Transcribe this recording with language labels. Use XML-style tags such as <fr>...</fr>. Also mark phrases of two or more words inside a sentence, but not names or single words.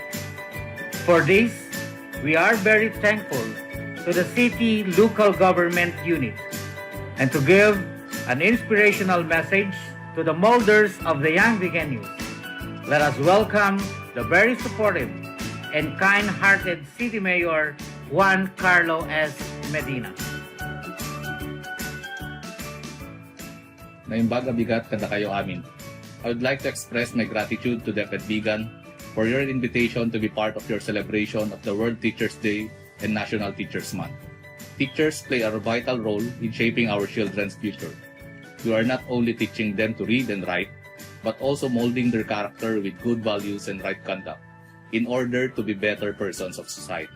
<en>For this, we are very thankful to the City Local Government Unit, and to give an inspirational message to the molders of the young Viganos, let us welcome the very supportive and kind-hearted City Mayor Juan Carlo S. Medina.</en> <ilo>Naimbaga bigat kada kayo amin.</ilo> <en>I would like to express my gratitude to DepEd Vigan for your invitation to be part of your celebration of the World Teachers' Day and National Teachers Month. Teachers play a vital role in shaping our children's future. You are not only teaching them to read and write, but also molding their character with good values and right conduct in order to be better persons of society.</en>